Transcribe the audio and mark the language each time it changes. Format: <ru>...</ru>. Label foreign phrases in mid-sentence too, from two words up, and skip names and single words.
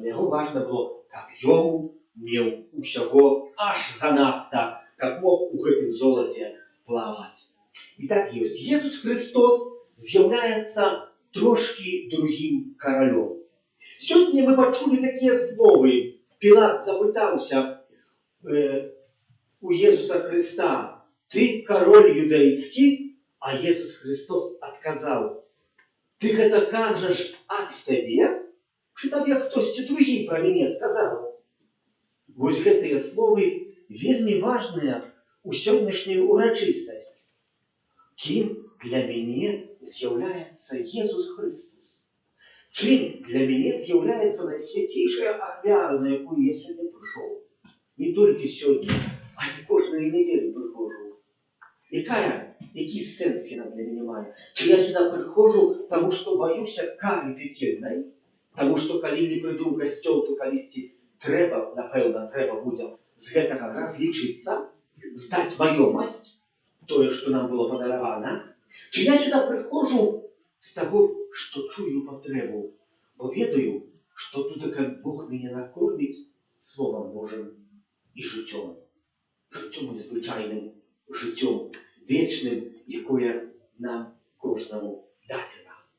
<be>Для яго важна было, каб ён меў усяго аж занадта, каб мог у гэтым золаце плаваць. І так ёсць. Jesús Христос з'яўляецца трошкі другім каралём. Сёння мы пачулі такія словы. Пілат запытаўся у Jesúsa Христа:</be> <ru>«Ты король юдейский?»</ru> <be>А Jesús Христос отказал: «Ты гэта кажаш ад сябе? Чи табе хтосьці другі пра мяне сказаў?» Вось гэтыя словы вельмі важныя ў сённяшнюю урачыстасць. Кім для мяне з'яўляецца Jesús Христос?</be> <uk>Чим для мене з'являється найсвятіша ахвяра, на яку я сьогодні прийшов? Не тільки сьогодні, а й кожної неділі приходжу. Який сенс вона для мене має? Чи я сюди приходжу, тому що боюся кари пекельної? Тому що коли не прийду в костюл, то колись треба, напевно, треба буде</uk> <be>з гэтага разлічитися,</be> <uk>здати майомость, тое, що нам було подаровано. Чи я сюди приходжу з того, що чую потребу, бо ведаю, що тут як Бог мене накормить Словом Божим і життям незвичайним, життям вічним, яке нам кожному дадено.</uk>